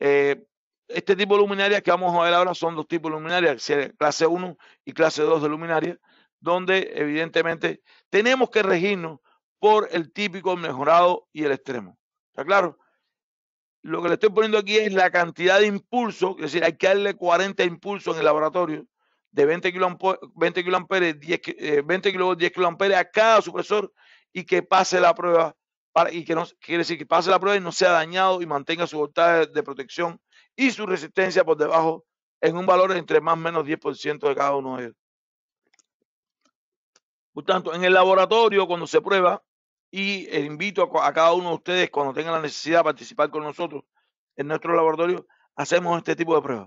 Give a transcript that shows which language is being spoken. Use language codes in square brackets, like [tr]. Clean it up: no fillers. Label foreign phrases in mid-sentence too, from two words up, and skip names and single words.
[es] Es decir, este tipo de luminarias que vamos a ver ahora son dos tipos de luminarias, clase 1 y clase 2 de luminaria, donde evidentemente tenemos que regirnos por el típico, mejorado y el extremo. ¿Está claro? Lo que le estoy poniendo aquí es la cantidad de impulso, es decir, hay que darle 40 impulsos en el laboratorio de 20 kiloamperes, 20 kilovolts, 10 kiloamperes a cada supresor y que pase la prueba, y que no, quiere decir que pase la prueba y no sea dañado y mantenga su voltaje de protección y su resistencia por debajo en un valor entre más o menos 10% de cada uno de ellos. Por tanto, en el laboratorio, cuando se prueba, y invito a cada uno de ustedes, cuando tengan la necesidad de participar con nosotros en nuestro laboratorio, hacemos este tipo de pruebas.